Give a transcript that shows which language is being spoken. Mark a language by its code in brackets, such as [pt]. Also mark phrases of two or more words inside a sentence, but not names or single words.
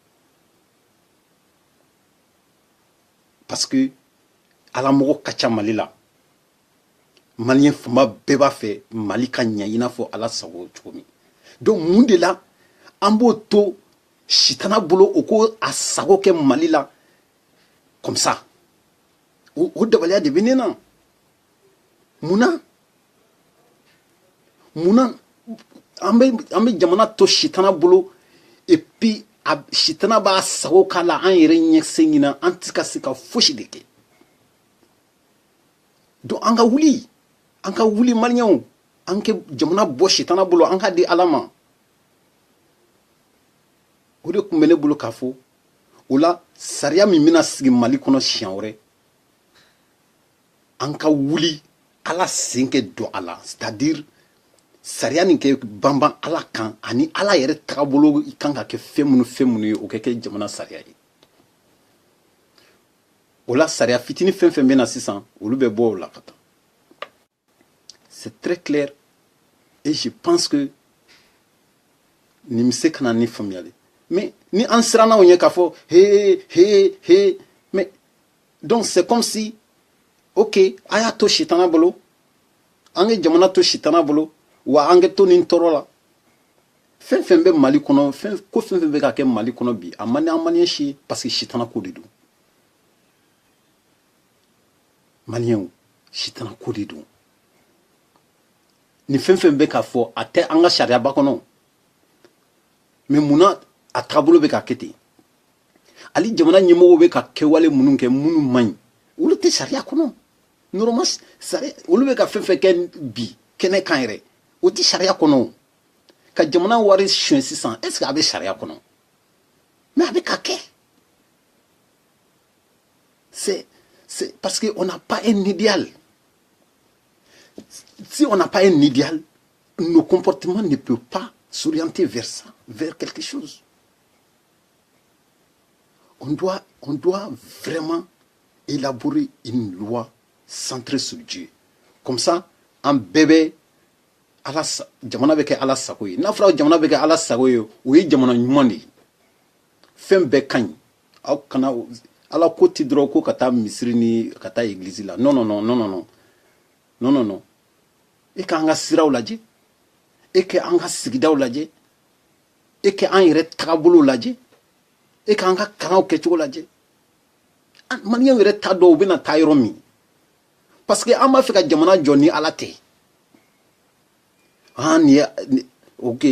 [bm] parce que ala mɔgɔ ka ca mali la maliyɛn fanba bɛɛ b'a fɛ mali ka ɲɛ i n'a fɔ ala sago cogo min donc mun de la an b'o to sitana bolo o ko a sago kɛ mali la [fr] comme ça [bm] o dabaliya de bɛ ne na munna an bɛ jamana to sitana bolo [fr] et puis [bm] sitana b'a sago k'a la an yɛrɛ ɲɛsen ɲina an tɛ ka se ka fosi de kɛ donc an ka wuli maliyɛnw an kɛ jamana bɔ sitana bolo an ka di ala ma o de tun bɛ ne bolo k'a fɔ o la sariya min bɛna sigi mali kɔnɔ siɲɛ wɛrɛ an ka wuli ala sen kɛ don a la c'est-à-dire sariya nin kɛ banban ala kan ani ala yɛrɛ tagabolo kan ka kɛ fɛn minnu ye o kɛ kɛ jamana sariya ye o la sariya fitinin fɛn fɛn bɛ na sisan olu bɛ bɔ o la ka taa [fr] c'est très clair et je pense [bm] que nin bɛ se ka na ni faamuyali mais ni an siranna o ɲɛ k'a fɔ he [fr] mais donc c'est comme si ok [bm] a y'a to sitana bolo an ka jamana to sitana bolo wa an ka to nin tɔɔrɔ la fɛn fɛn bɛ mali kɔnɔ fɛn fɛn bɛ ka kɛ mali kɔnɔ bi a man di an maliyɛn si ye [fr] parce que [bm] sitana ko de don maliyɛnw sitana ko de don ni fɛn fɛn bɛ k'a fɔ a tɛ an ka sariyaba kɔnɔ mais munna a taabolo bɛ ka kɛ ten hali jamana ɲɛmɔgɔw bɛ ka kɛwale minnu kɛ minnu man ɲi olu tɛ sariya kɔnɔ normal sariya olu bɛ ka fɛn fɛn kɛ bi kɛnɛ kan yɛrɛ o ti sariya kɔnɔ ka jamana wari suɲɛ sisan [fr] est ce que [bm] a bɛ sariya kɔnɔ mais a bɛ ka kɛ [fr] c'est parce que on n'a pas un idéal. Si on n'a pas un idéal, nos comportements ne peuvent pas s'orienter vers ça, vers quelque chose. On doit vraiment élaborer une loi centrée sur Dieu. Comme ça, un bébé, [bm] jamana bɛ kɛ Ala sago ye. N'a fɔra jamana bɛ kɛ Ala sago ye, o ye jamana ɲuman de ye. Fɛn bɛɛ ka ɲi. Aw kana Ala ko ti dɔrɔn ko ka taa misiri ni ka taa église la. [fr] Non, non, non, non, non, non. Non, non, non. [bm] E ka an ka siraw lajɛ. E ka an ka sigidaw lajɛ. E ka an yɛrɛ tagabolo lajɛ. E ka an ka kalanw kɛcogo lajɛ. Maliyɛnw yɛrɛ t'a dɔn u bɛna taa yɔrɔ min. [fr] Parce que [bm] an b'a fɛ ka jamana jɔ ni Ala tɛ. Ok.